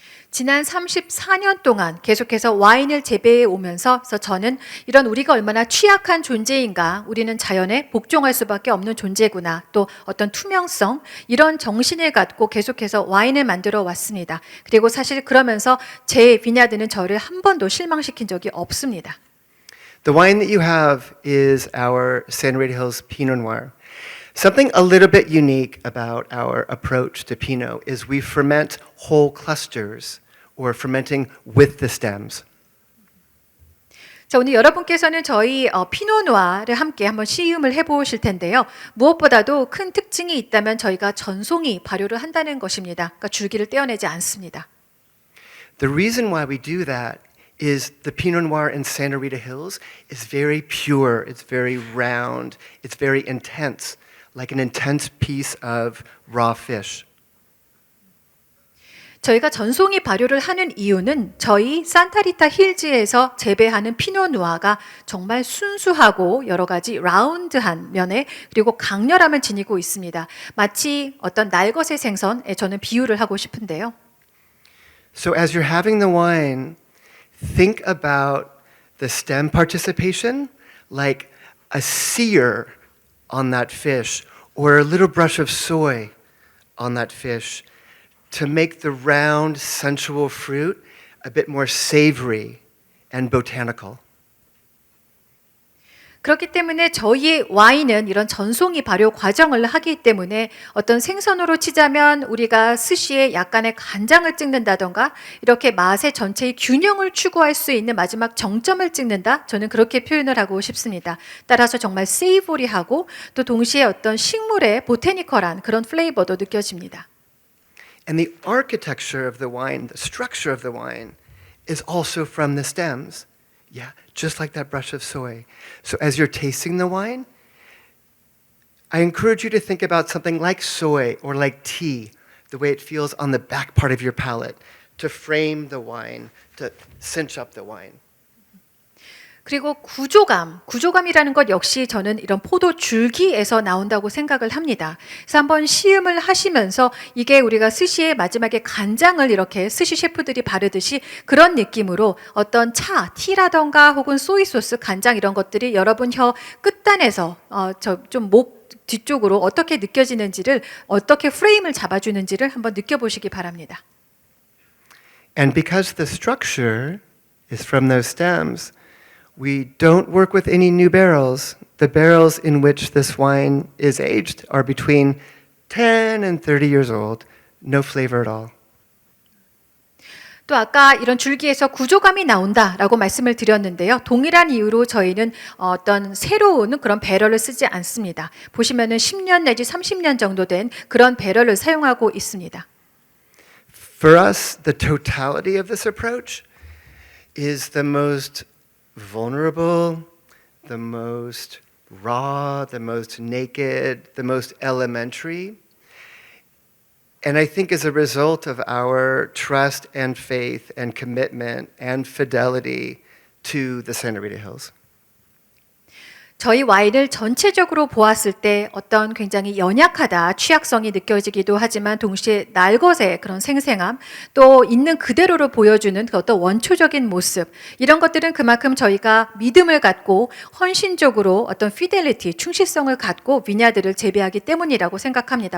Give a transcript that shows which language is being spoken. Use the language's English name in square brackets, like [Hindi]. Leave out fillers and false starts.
[Korean] 지난 34년 동안 계속해서 와인을 재배해 오면서 저는 이런 우리가 얼마나 취약한 존재인가, 우리는 자연에 복종할 수밖에 없는 존재구나, 또 어떤 투명성, 이런 정신을 갖고 계속해서 와인을 만들어 왔습니다. 그리고 사실 그러면서 제 비냐드는 저를 한 번도 실망시킨 적이 없습니다. [English] The wine that you have is our Santa Rita Hills Pinot Noir. Something a little bit unique about our approach to Pinot is we ferment whole clusters, or fermenting with the stems. [Korean] 자, 오늘 여러분께서는 저희 피노누아를 함께 한번 시음을 해보실 텐데요. 무엇보다도 큰 특징이 있다면 저희가 전송이 발효를 한다는 것입니다. 그러니까 줄기를 떼어내지 않습니다. [English] The reason why we do that is the Pinot Noir in Santa Rita Hills is very pure, it's very round, it's very intense, like an intense piece of raw fish. [Korean] 저희가 전송이 발효를 하는 이유는 저희 산타리타 힐즈에서 재배하는 피노누아가 정말 순수하고 여러 가지 라운드한 면에 그리고 강렬함을 지니고 있습니다. 마치 어떤 날것의 생선에 저는 비유를 하고 싶은데요. [English] So as you're having the wine, think about the stem participation like a sear on that fish or a little brush of soy on that fish to make the round, sensual fruit a bit more savory and botanical. [Korean] 그렇기 때문에 저희 와인은 이런 전송이 발효 과정을 하기 때문에 어떤 생선으로 치자면 우리가 스시에 약간의 간장을 찍는다던가 이렇게 맛의 전체의 균형을 추구할 수 있는 마지막 정점을 찍는다. 저는 그렇게 표현을 하고 싶습니다. 따라서 정말 세이보리하고 또 동시에 어떤 식물의 보테니컬한 그런 플레이버도 느껴집니다. [English] And the architecture of the wine, the structure of the wine, is also from the stems. Yeah, just like that brush of soy. So as you're tasting the wine, I encourage you to think about something like soy or like tea, the way it feels on the back part of your palate, to frame the wine, to cinch up the wine. [Korean] 그리고 구조감이라는 것 역시 저는 이런 포도 줄기에서 나온다고 생각을 합니다. 그래서 한번 시음을 하시면서 이게 우리가 스시의 마지막에 간장을 이렇게 스시 셰프들이 바르듯이 그런 느낌으로 어떤 차, 티라던가 혹은 소이 소스, 간장 이런 것들이 여러분 혀 끝단에서 좀 목 뒤쪽으로 어떻게 느껴지는지를 어떻게 프레임을 잡아주는지를 한번 느껴보시기 바랍니다. [English] And because the structure is from those stems, we don't work with any new barrels. The barrels in which this wine is aged are between 10 and 30 years old. No flavor at all. [Korean] 또 아까 이런 줄기에서 구조감이 나온다라고 말씀을 드렸는데요. 동일한 이유로 저희는 어떤 새로운 그런 배럴을 쓰지 않습니다. 보시면은 10년 내지 30년 정도 된 그런 배럴을 사용하고 있습니다. [English] For us, the totality of this approach is the most vulnerable, the most raw, the most naked, the most elementary. And I think as a result of our trust and faith and commitment and fidelity to the Santa Rita Hills. [Korean] 저희 와인을 전체적으로 보았을 때 어떤 굉장히 연약하다, 취약성이 느껴지기도 하지만 동시에 날것의 그런 생생함, 또 있는 그대로를 보여주는 그 어떤 원초적인 모습, 이런 것들은 그만큼 저희가 믿음을 갖고 헌신적으로 어떤 피델리티, 충실성을 갖고 비냐드를 재배하기 때문이라고 생각합니다.